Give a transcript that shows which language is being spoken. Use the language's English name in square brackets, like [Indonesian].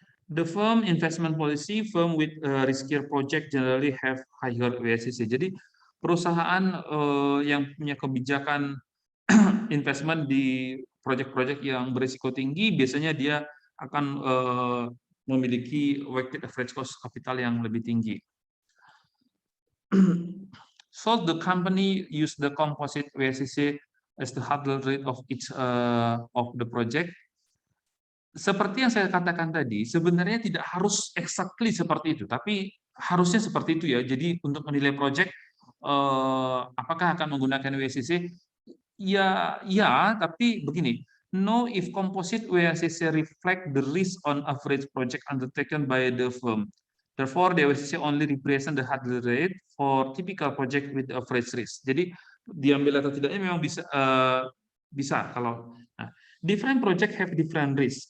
[English] The firm investment policy, firm with riskier project generally have higher WACC. [Indonesian] Jadi perusahaan yang punya kebijakan investment di proyek-proyek yang berisiko tinggi, biasanya dia akan memiliki weighted average cost capital yang lebih tinggi. [English] So the company use the composite WACC as the hurdle rate of each of the project. [Indonesian] Seperti yang saya katakan tadi, sebenarnya tidak harus exactly seperti itu, tapi harusnya seperti itu ya. Jadi untuk menilai project, apakah akan menggunakan WACC? Ya, tapi begini. [English] Know if composite WACC reflect the risk on average project undertaken by the firm. Therefore, the WACC only represent the hurdle rate for typical project with average risk. [Indonesian] Jadi diambil atau tidaknya memang bisa kalau. [English] Nah, different project have different risk.